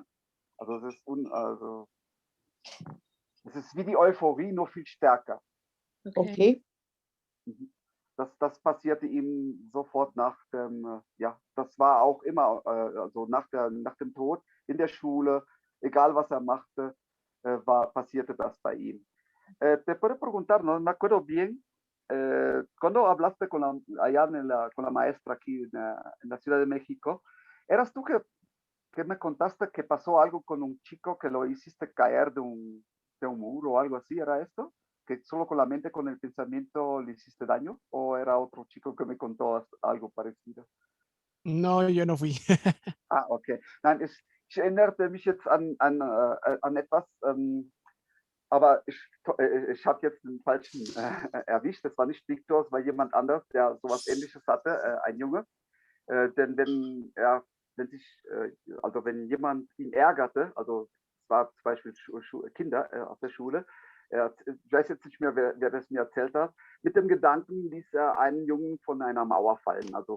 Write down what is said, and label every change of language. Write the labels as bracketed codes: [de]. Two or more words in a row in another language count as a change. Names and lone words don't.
[de] Also es ist wie die Euphorie, nur viel stärker. Okay. Das passierte ihm sofort nach dem, das war auch immer, also nach dem Tod in der Schule, egal was er machte, passierte das bei ihm. [es] Te puedo preguntar, no me acuerdo bien, cuando hablaste allá con la maestra aquí en la Ciudad de México, ¿eras tú que me contaste que pasó algo con un chico que lo hiciste caer de un muro o algo así? ¿Era esto? ¿Que solo con la mente, con el pensamiento le hiciste daño? ¿O era otro chico que me contó algo parecido? No, yo no fui. Ah, okay. [de] Nein, ich erinnerte mich jetzt an etwas, aber ich habe jetzt den falschen erwischt. Das war nicht Viktor, es war jemand anderes, der sowas Ähnliches hatte, ein Junge. Denn wenn jemand ihn ärgerte, also es war zum Beispiel Kinder auf der Schule, ich weiß jetzt nicht mehr, wer das mir erzählt hat, mit dem Gedanken ließ er einen Jungen von einer Mauer fallen.